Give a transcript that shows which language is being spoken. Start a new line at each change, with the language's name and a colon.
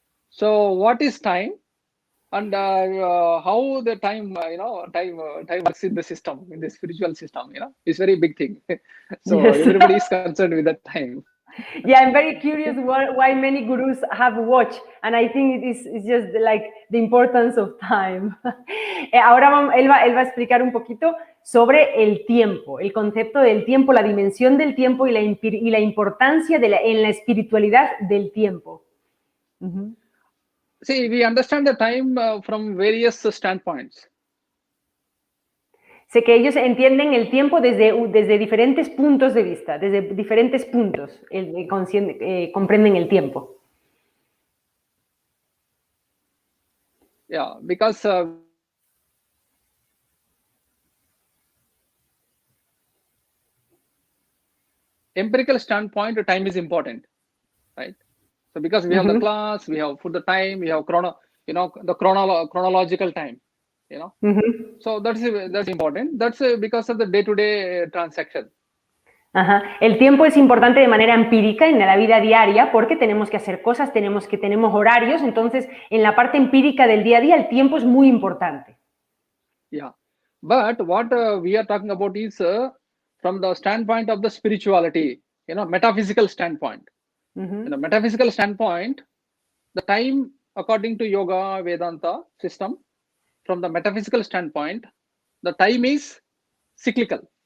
English: So what is time, and how the time, time works in the system, in the spiritual system, it's very big thing. So yes. Everybody is concerned with that time. Yeah, I'm very curious why many gurus have watch, and I think it's just like the importance of time.
Spanish: Ahora él va a explicar un poquito sobre el tiempo, el concepto del tiempo, la dimensión del tiempo y la importancia en la espiritualidad del tiempo.
English: See, we understand the time from various standpoints.
Spanish: Sé que ellos entienden el tiempo desde diferentes puntos de vista, desde diferentes puntos comprenden el tiempo.
English: Yeah, because empirical standpoint, time is important, right? So because we have the class, we have for the time, we have chronological time, So that's important. That's because of the day-to-day transaction.
Spanish: El tiempo es importante de manera empírica en la vida diaria porque tenemos que hacer cosas, tenemos horarios, entonces en la parte empírica del día a día el tiempo es muy importante.
English: Yeah, but what we are talking about is from the standpoint of the spirituality, metaphysical standpoint. Metaphysical standpoint, the time according to yoga, Vedanta system, from the metaphysical standpoint, the time is cyclical.